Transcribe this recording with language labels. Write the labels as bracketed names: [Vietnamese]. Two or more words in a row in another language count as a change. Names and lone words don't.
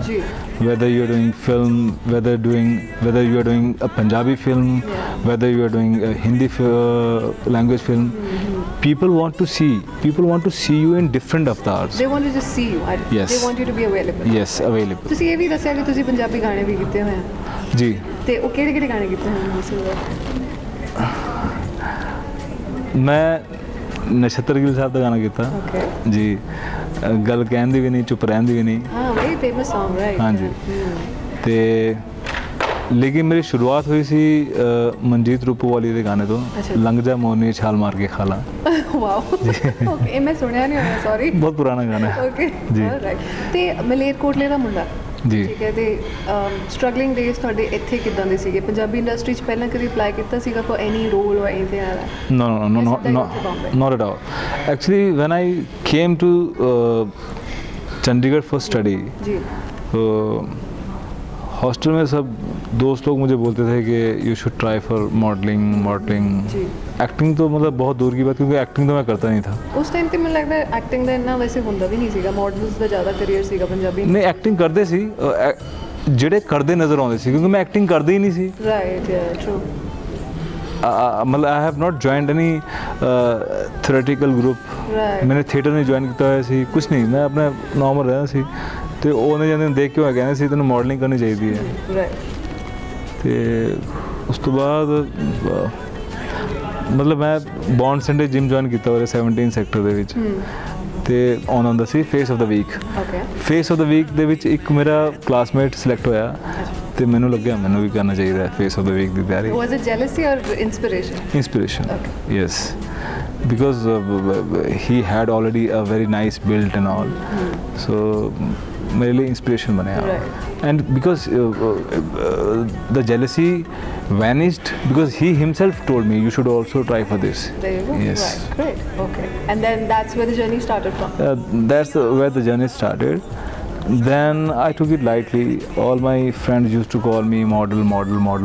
[Hindi] जी. [English] Whether you are doing film, whether you are doing a Punjabi film, whether you are doing a Hindi language film, people want to see you in different avatars. They want to just see you. Yes. They want you to be available. Yes, available. [Punjabi] ਤੁਸੀਂ ਇਹ ਵੀ ਦੱਸਿਆ ਕਿ ਤੁਸੀਂ ਪੰਜਾਬੀ ਗਾਣੇ ਵੀ ਕੀਤੇ ਹੋਏ ਆ ਜੀ ਤੇ ਉਹ ਕਿਹੜੇ ਗਾਣੇ ਕੀਤੇ ਹੋਏ ਨੇ ਮੈਂ ਨਛੱਤਰ ਗਿੱਲ ਸਾਹਿਬ ਦਾ ਗਾਣਾ ਕੀਤਾ ਜੀ ਗੱਲ ਕਹਿਣ ਦੀ ਵੀ ਨਹੀਂ ਚੁੱਪ ਰਹਿਣ ਦੀ ਵੀ ਨਹੀਂ [English] ਹਾਂ very famous song right [Punjabi] ਹਾਂਜੀ ਤੇ ਲੇਕਿਨ ਮੇਰੀ ਸ਼ੁਰੂਆਤ ਹੋਈ ਸੀ ਮਨਜੀਤ ਰੂਪੋਵਾਲੀ ਦੇ ਗਾਣੇ ਤੋਂ ਲੰਘ ਜਾ ਮੋਨੀ ਛਾਲ ਮਾਰ ਕੇ ਖਾਲਾ [English] wow okay [Punjabi] ਮੈਂ ਸੁਣਿਆ ਨਹੀਂ ਹੋਇਆ ਸੌਰੀ ਬਹੁਤ ਪੁਰਾਣਾ ਗਾਣਾ ਹੈ ਓਕੇ ਜੀ ਰਾਈਟ ਤੇ ਮਲੇਰਕੋਟਲੇ ਦਾ ਮੁੰਡਾ ਜੀ। ਠੀਕ ਹੈ ਤੇ [English] struggling days [Punjabi] ਤੁਹਾਡੇ ਇੱਥੇ ਕਿੱਦਾਂ ਦੇ ਸੀਗੇ? ਪੰਜਾਬੀ ਇੰਡਸਟਰੀ 'ਚ ਪਹਿਲਾਂ ਕਦੀ ਅਪਲਾਈ ਕੀਤਾ ਸੀਗਾ [English] for any role or anything like that? No, not at all. Actually, when I came to Chandigarh for study, [Hindi] जी हॉस्टल में सब दोस्त लोग मुझे बोलते थे कि [English] you should try for modelling [Hindi] जी। एक्टिंग तो मतलब बहुत दूर की बात, क्योंकि एक्टिंग तो मैं करता नहीं था। [Punjabi] ਉਸ ਟਾਈਮ ਤੇ ਮੈਨੂੰ ਲੱਗਦਾ ਐਕਟਿੰਗ ਦਾ ਇੰਨਾ ਵੈਸੇ ਹੁੰਦਾ ਵੀ ਨਹੀਂ ਸੀਗਾ, ਮਾਡਲਸ ਦਾ ਜ਼ਿਆਦਾ ਕਰੀਅਰ ਸੀਗਾ ਪੰਜਾਬੀ ਨਹੀਂ ਐਕਟਿੰਗ ਕਰਦੇ ਸੀ, ਜਿਹੜੇ ਕਰਦੇ ਨਜ਼ਰ ਆਉਂਦੇ ਸੀ, ਕਿਉਂਕਿ ਮੈਂ ਐਕਟਿੰਗ ਕਰਦਾ ਹੀ ਨਹੀਂ ਸੀ। [English] right ya true मतलब I have not joined any theatrical group. Right. [Hindi] मैंने थिएटर नहीं ज्वाइन किया होया सी, कुछ नहीं, मैं अपना नॉर्मल रहना सी। [Punjabi] ਤੇ ਉਹਨੇ ਜਾਂਦੇ ਦੇਖ ਕੇ ਉਹ ਕਹਿੰਦੇ ਸੀ ਤੈਨੂੰ ਮਾਡਲਿੰਗ ਕਰਨੀ ਚਾਹੀਦੀ ਹੈ। ਰਾਈਟ ਤੇ ਉਸ ਤੋਂ ਬਾਅਦ ਮਤਲਬ ਮੈਂ ਬੌਂਡ ਸੰਡੇ ਜਿਮ ਜੁਆਇਨ ਕੀਤਾ ਹੋਇਆ 17 ਸੈਕਟਰ ਦੇ ਵਿੱਚ ਤੇ ਆਉਣਾ ਹੁੰਦਾ ਸੀ ਫੇਸ ਆਫ ਦਾ ਵੀਕ। ਓਕੇ ਫੇਸ ਆਫ ਦਾ ਵੀਕ ਦੇ ਵਿੱਚ ਇੱਕ ਮੇਰਾ ਕਲਾਸਮੇਟ ਸਿਲੈਕਟ ਹੋਇਆ ਤੇ ਮੈਨੂੰ ਲੱਗਿਆ ਮੈਨੂੰ ਵੀ ਕਰਨਾ ਚਾਹੀਦਾ ਹੈ ਫੇਸ ਆਫ ਦਾ ਵੀਕ ਦੀ ਤਿਆਰੀ। [English] was it jealousy or inspiration? Yes, because he had already a very nice build and all, so [Hindi] मेरे लिए इंस्पिरेशन बने आप। [English] and because the jealousy vanished because he himself told me you should also try for this. There you go. Yes. Right. Great. Okay. And then that's where the journey started from. That's where the journey started. Then I took it lightly. All my friends used to call me model.